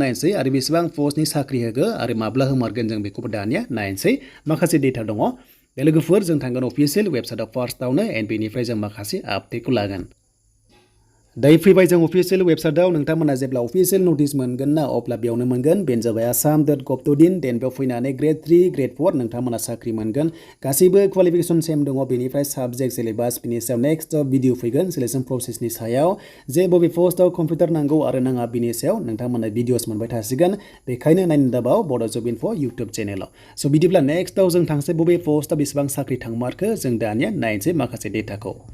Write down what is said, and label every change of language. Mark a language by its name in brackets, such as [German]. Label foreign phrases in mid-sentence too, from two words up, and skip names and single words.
[Bodo] नायनोसै आरो बेसेबां पस्टनि साख्रि होगो आरो माब्ला होमारगोन जों बेखौबो दानिया नायनोसै माखासे डेटा दङ बे लोगोफोर जों थांगोन अफिशियेल वेबसाइटआव फार्स्टआवनो एन्ड बेनिफ्राय जों माखासे आपडेटखौ लागोन दायो फैबाय जों अफिशियेल वेबसाइटआव नोंथांमोना जेब्ला अफिशियेल नटिस मोनगोन ना अब्ला बेयावनो मोनगोन बेनो जाबाय assam.gov.in देन बेयाव फैनानै Gr.3 Gr.4 नोंथांमोना साख्रि मोनगोन गासैबो क्वालिफिकेशन सेम दङ बेनिफ्राय साबजेक्ट सिलेबास बिनि सायाव [English] next video [Bodo] फैगोन सिलेक्शन प्रसेसनि सायाव जे बबे पस्टआव कम्पिउटार नांगौ आरो नाङा बिनि सायाव नोंथांमोना भिडिअस मोनबाय थासिगोन बेखायनो नायनो दाबाव बड' जब इनफो इउटुब चेनेलाव स' बिदिब्ला नेक्स्टआव जों थांसै बबे पस्टआव बेसेबां साख्रि थांमारखो जों दानिया नायनोसै माखासे डेटाखौ